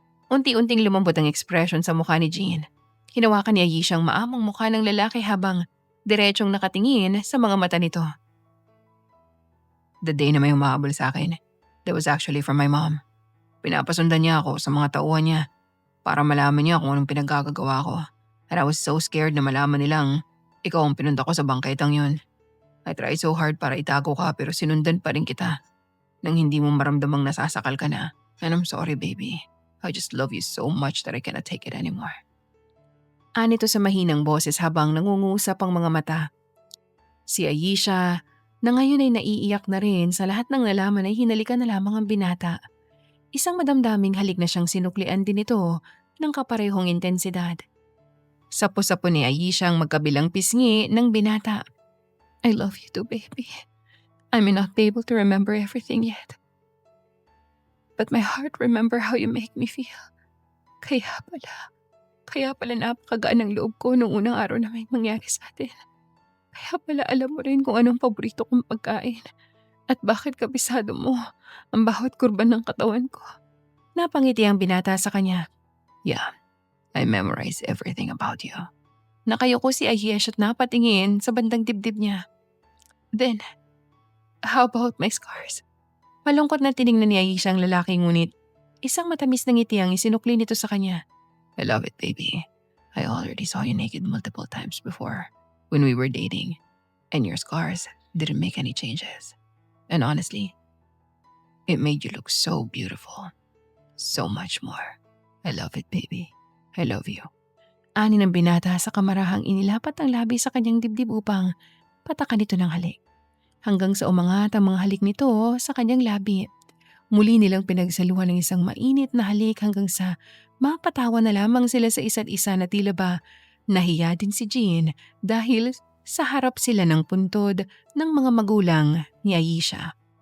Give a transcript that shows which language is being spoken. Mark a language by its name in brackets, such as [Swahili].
[Filipino] Unti-unting lumambot ang ekspresyon sa mukha ni Jean. Hinawakan ni Ayesha ang maamong mukha ng lalaki habang diretsong nakatingin sa mga mata nito. [English] The day [Filipino] na may humahabol sa akin, [English] that was actually from my mom. [Filipino] Pinapasundan niya ako sa mga tauhan niya para malaman niya kung anong pinagkagagawa ko. [English] And I was so scared [Filipino] na malaman nilang ikaw ang pinunta ko sa bangketang yun. [English] I tried so hard [Filipino] para itago ka pero sinundan pa rin kita nang hindi mo maramdamang nasasakal ka na. [English] And I'm sorry, baby. I just love you so much that I cannot take it anymore. [Filipino] Anito sa mahinang boses habang nangungusap ang mga mata. Si Ayesha, na ngayon ay naiiyak na rin sa lahat ng nalaman ay hinalikan na lamang ang binata. Isang madamdaming halik na siyang sinuklian din ito ng kaparehong intensidad. Sapo-sapo ni Ayesha ang magkabilang pisngi ng binata. [English] I love you too, baby. I may not be able to remember everything yet. But my heart remember how you make me feel. [Filipino] Kaya pala napakagaan ng loob ko noong unang araw na may mangyari sa atin. Kaya pala alam mo rin kung anong paborito kong pagkain. At bakit kabisado mo ang bawat kurban ng katawan ko. Napangiti ang binata sa kanya. [English] Yeah, I memorize everything about you. [Filipino] Nakayuko si Ayesha at napatingin sa bandang dibdib niya. [English] Then, how about my scars? [Filipino] Malungkot na tiningnan ni Ayesha ang lalaki ngunit isang matamis na ngiti ang isinukli nito sa kanya. [English] I love it, baby. I already saw you naked multiple times before when we were dating. And your scars didn't make any changes. And honestly, it made you look so beautiful. So much more. I love it, baby. I love you. [Filipino] Ani ng binata sa kamarahang inilapat ang labi sa kanyang dibdib upang patakan ito ng halik. Hanggang sa umangat ang mga halik nito sa kanyang labi. Muli nilang pinagsaluhan ng isang mainit na halik hanggang sa mapatawa na lamang sila sa isa't isa na tila ba nahiya din si Jean dahil sa harap sila ng puntod ng mga magulang ni Ayesha.